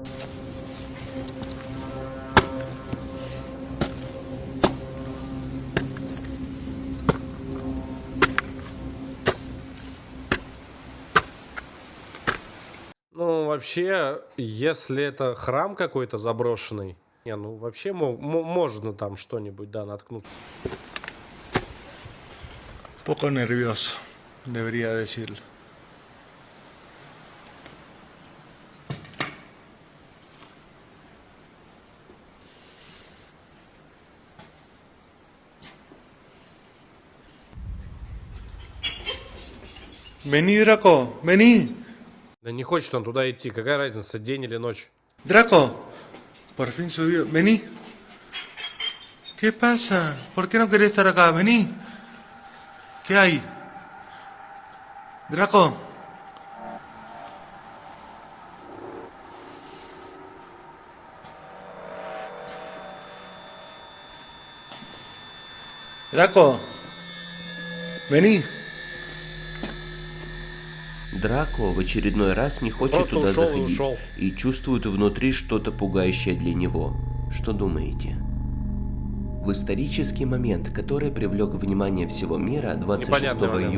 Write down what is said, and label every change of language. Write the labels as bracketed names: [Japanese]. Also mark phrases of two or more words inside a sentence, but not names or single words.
[Russian] Ну, вообще, если это храм какой-то заброшенный, не, ну, вообще можно там что-нибудь, да, наткнуться. [Spanish] Poco nervioso, debería decirlo. Vení, Draco, vení. [Russian] Да не хочет он туда идти, какая разница, день или ночь. [Spanish] Draco, por fin subió. Vení. ¿Qué pasa? ¿Por qué no querés estar acá? Vení. ¿Qué hay? Draco. Draco. Vení. [Russian] Драко в очередной раз не хочет Просто туда ушел и заходить ушел. и чувствует внутри что-то пугающее для него. Что думаете? В исторический момент, который привлек внимание всего мира, 26 Непонятный момент.